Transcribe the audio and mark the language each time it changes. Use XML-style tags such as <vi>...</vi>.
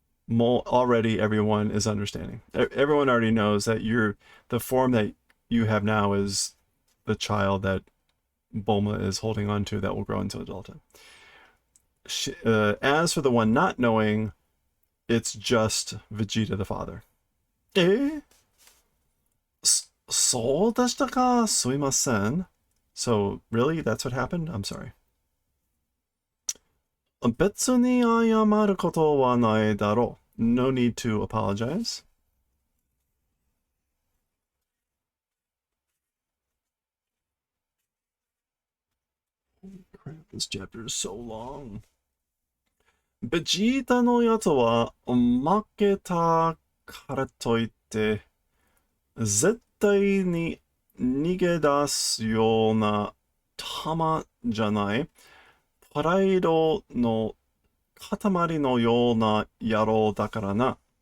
<en>Already everyone is understanding. Everyone already knows that the form that you have now is the child that Bulma is holding on to that will grow into adulthood. As for the one not knowing, it's just Vegeta the father.</en> <ja>えそうでしたかすいません.</ja> <en>So, really? That's what happened? I'm sorry.</en> <ja>別に謝ることはないだろう.</ja> <en>No need to apologize. Crap, this chapter is so long.</en> <ja>ベジータのやつは負けたからといって絶対に逃げ出すような玉じゃない。プライドの塊のような野郎だからな。</ja>